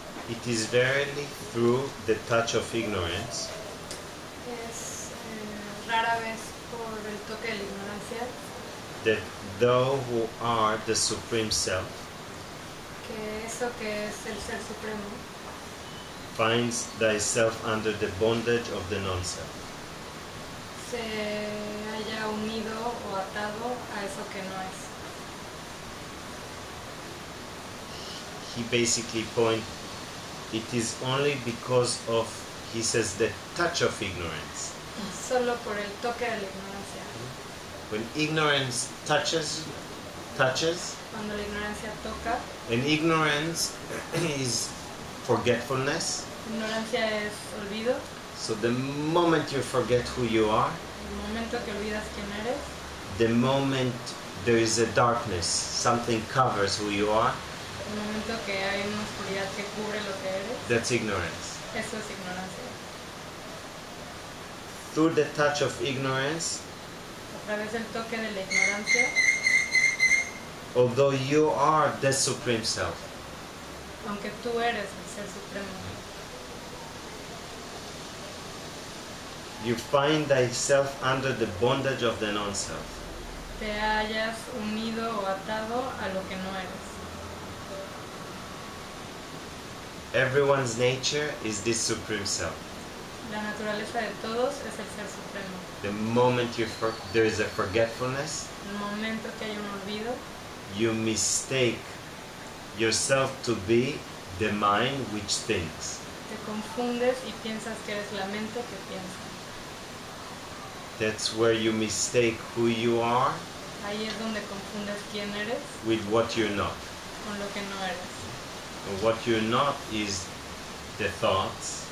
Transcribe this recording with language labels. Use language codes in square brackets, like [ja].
[en] It is verily through the touch of ignorance [es] Es rara vez por el toque de la ignorancia [en] that thou who are the Supreme Self [es] que eso que es el Ser Supremo [en] finds thyself under the bondage of the non-self. [es] se haya unido o atado a eso que no es. [en] He basically points, it is only because of, he says, the touch of ignorance. [es] Solo por el toque de la ignorancia. [en] When ignorance touches, [es] Cuando la ignorancia toca, [en] and ignorance is forgetfulness. [es] ignorancia es olvido. [en] So the moment you forget who you are, [es] El momento que olvidas quién eres, [en] the moment there is a darkness, something covers who you are, [es] el momento que hay una oscuridad que cubre lo que eres, [en] that's ignorance. [es] eso es ignorancia. [en] Through the touch of ignorance, [es] A través del toque de la ignorancia, [en] although you are the Supreme Self, [es] aunque tú eres el Ser Supremo, [en] you find thyself under the bondage of the non-self. [es] te hayas unido o atado a lo que no eres. [en] Everyone's nature is this Supreme Self. [es] La naturaleza de todos es el Ser Supremo. [en] The moment there is a forgetfulness, [es] El momento que hay un olvido, [en] you mistake yourself to be the mind which thinks. [es] te confundes y piensas que eres la mente que piensa. [en] That's where you mistake who you are [es] Ahí es donde confundes quién eres [en] with what you're not. [es] con lo que no eres. [en] And what you're not is the thoughts,